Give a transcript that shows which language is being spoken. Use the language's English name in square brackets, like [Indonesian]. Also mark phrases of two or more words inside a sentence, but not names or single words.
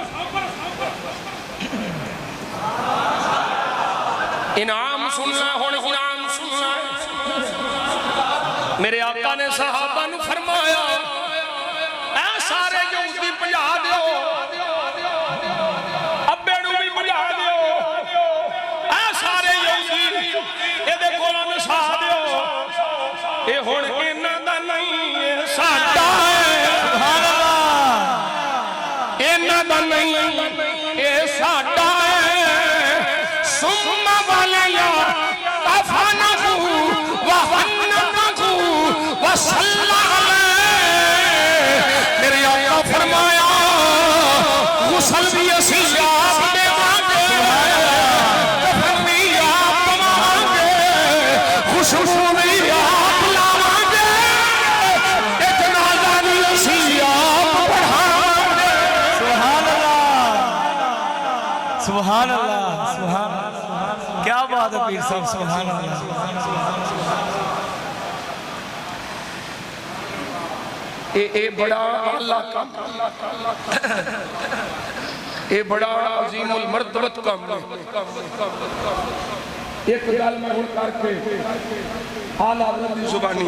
[Punjabi] ਇਨਾਮ ਸੁਣਨਾ ਹੁਣ ਇਨਾਮ ਸੁਣਨਾ ਮੇਰੇ ਆਕਾ ਨੇ ਸਹਾਬਾ ਨੂੰ ਫ਼ਰਮਾਇਆ ਏ ਸਾਰੇ ਯਹੂਦੀ ਭਜਾ ਦਿਓ ਅੱਬੇ ਨੂੰ ਭੀ ਭਜਾ ਦਿਓ ਏ ਸਾਰੇ ਯਹੂਦੀ ਏਦੇ ਕੋਲੋਂ ਨਸਾ ਦਿਓ ਏ ਹੁਣ ਇਹਨਾਂ ਦਾ ਨਹੀਂ ਏ ਸਾਡਾ ਹੈ [Arabic] سبحان الله. [Punjabi] ਇਹਨਾਂ ਦਾ ਨਹੀਂ ਏ ਸਾਡਾ ਹੈ [Arabic] ثم ولي أكفانه وحنطه وصلى الله [Punjabi] ਮੇਰੇ ਆਕਾ ਫ਼ਰਮਾਇਆ ਗ਼ੁਸਲ ਭੀ ਅਸੀ ਆਪ ਦੇਵਾਂਗੇ ਕਫ਼ਨ ਭੀ ਆਪ ਪਵਾਂਗੇ ਖ਼ੁਸ਼ਬੂ ਭੀ ਆਪ ਲਾਵਾਂਗੇ ਇੱਕ ਜਨਾਜ਼ਾ ਭੀ ਅਸੀ ਆਪ ਪੜ੍ਹਾਵਾਂਗੇ [Arabic] سبحان الله. سبحان الله. سبحان الله. [Urdu] کیا بات ہے پیر صاحب. [Arabic] سبحان الله. [Punjabi] ਏ ਬੜਾ ਆਲਾ ਕੰਮ ਏ ਬੜਾ ਅਜ਼ੀਮੁਲ ਮਰਤਬਤ ਕੰਮ ਇੱਕ ਗੱਲ ਮੈਂ ਹੁਣ ਕਰਕੇ ਆਲਾ ਹਜ਼ਰਤ ਦੀ ਜ਼ੁਬਾਨੀ